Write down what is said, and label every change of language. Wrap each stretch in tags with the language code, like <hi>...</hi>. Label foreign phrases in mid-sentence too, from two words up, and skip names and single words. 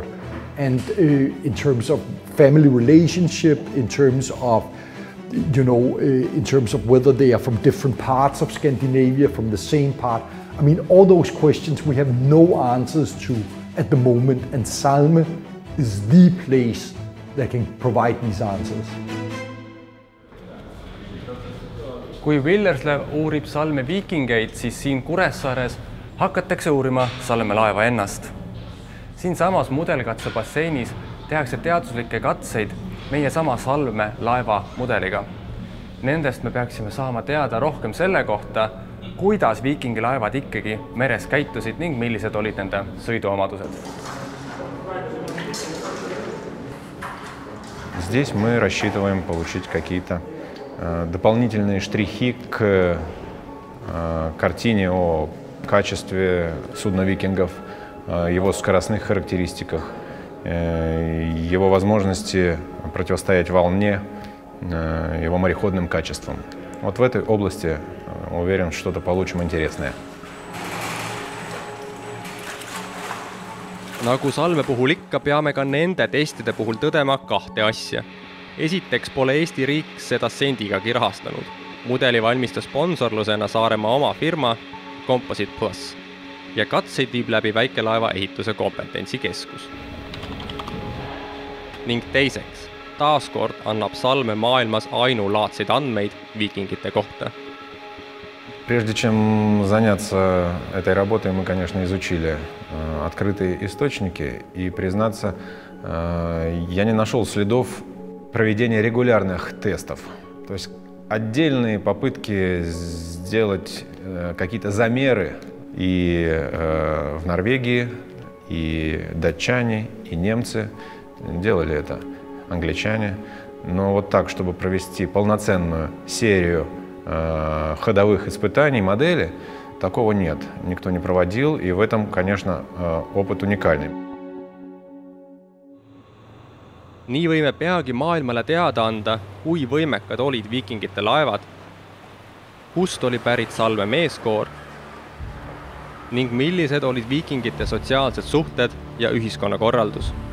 <en>And in terms of family relationship, in terms of, in terms of whether they are from different parts of Scandinavia, from the same part. I mean, all those questions we have no answers to at the moment, and Salme is the place that can provide these answers.</en> <et>Kui Villerslev uurib Salme viikingeid, siis siin Kuressaares hakatakse uurima Salme laeva ennast. Siin samas mudelkatse basseinis tehakse teaduslikke katseid meie sama Salme laeva mudeliga. Nendest me peaksime saama teada rohkem selle kohta, kuidas viikingi laevad ikkagi meres käitusid ning millised olid nende sõiduomadused.</et> <ru>Здесь мы рассчитываем получить какие-то дополнительные штрихи к картине о качестве судна викингов, его скоростных характеристиках, его возможности противостоять волне, его мореходным качествам. Вот в этой области, уверен, что-то получим интересное.</ru> <et>Nagu Salme puhul ikka, peame ka nende testide puhul tõdema kahte asja. Esiteks pole Eesti riik seda sendigagi rahastanud. Mudeli valmistas sponsorlusena Saaremaa oma firma Composite Plus ja katseid viib läbi väikelaeva ehituse kompetentsikeskus. Ning teiseks, taaskord annab Salme maailmas ainulaadseid andmeid viikingite kohta.</et> <ru>Прежде чем заняться этой работой, мы, конечно, изучили открытые источники, и, признаться, я не нашел следов проведения регулярных тестов. То есть отдельные попытки сделать какие-то замеры и в Норвегии, и датчане, и немцы делали это, англичане. Но вот так, чтобы провести полноценную серию ходовых испытаний модели, такого нет. Никто не проводил, и в этом, конечно, опыт уникальный.</ru> <et>Nii võime peagi maailmale teada anda, kui võimekad olid viikingite laevad, kust oli pärit Salme meeskoor ning millised olid viikingite sotsiaalsed suhted ja ühiskonnakorraldus.</et>